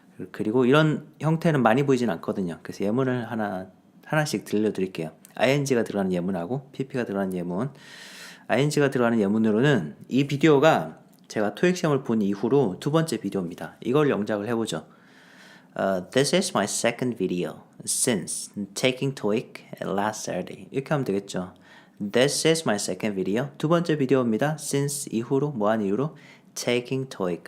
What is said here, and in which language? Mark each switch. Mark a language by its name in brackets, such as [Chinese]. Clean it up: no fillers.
[Korean] 그리고 이런 형태는 많이 보이진 않거든요. 그래서 예문을 하나씩 들려드릴게요. ing가 들어가는 예문하고 pp가 들어가는 예문. ing가 들어가는 예문으로는 이 비디오가 제가 토익 시험을 본 이후로 두 번째 비디오입니다. 이걸 영작을 해보죠. [English] This is my second video since taking TOEIC last Saturday. [Korean] 이렇게 하면 되겠죠. [English] This is my second video. [Korean] 두 번째 비디오입니다. Since 이후로 뭐한 이후로 [English] taking TOEIC.